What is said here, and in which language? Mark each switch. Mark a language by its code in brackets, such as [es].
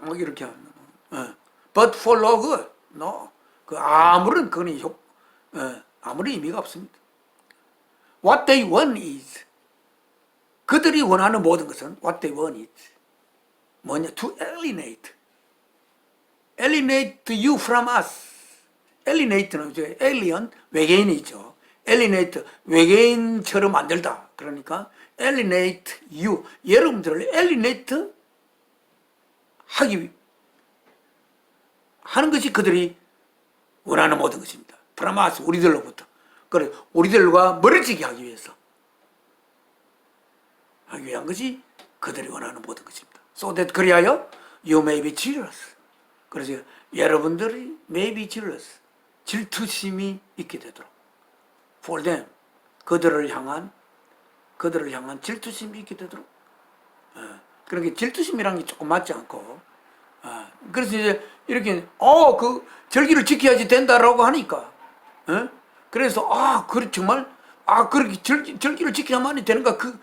[ko] 막 이렇게 하는 [en] But for no good. No. [ko] 아무런 그거는 아무런 의미가 없습니다. [en] What they want is, [ko] 그들이 원하는 모든 것은 [en] what they want is [ko] 뭐냐? [en] To alienate. alienate you from us. [ko] alienate는 이제 alien, 외계인이죠. alienate, 외계인처럼 만들다. 그러니까 alienate you, 여러분들을 alienate 하는 것이 그들이 원하는 모든 것입니다. [en] from us, [ko] 우리들로부터. 그래, 우리들과 멀어지게 하기 위한 것이 그들이 원하는 모든 것입니다. [en] So that [ko] 그리하여 [en] you may be jealous. [ko] 그래서 여러분들이 [en] may be jealous. [ko] 질투심이 있게 되도록. [en] For them. [ko] 그들을 향한 질투심이 있게 되도록. 그러니까 질투심이란 게 조금 맞지 않고. 그래서 이제 이렇게, 그 절기를 지켜야지 된다라고 하니까. 그래서, 정말, 그렇게 절기를 지켜야만이 되는가.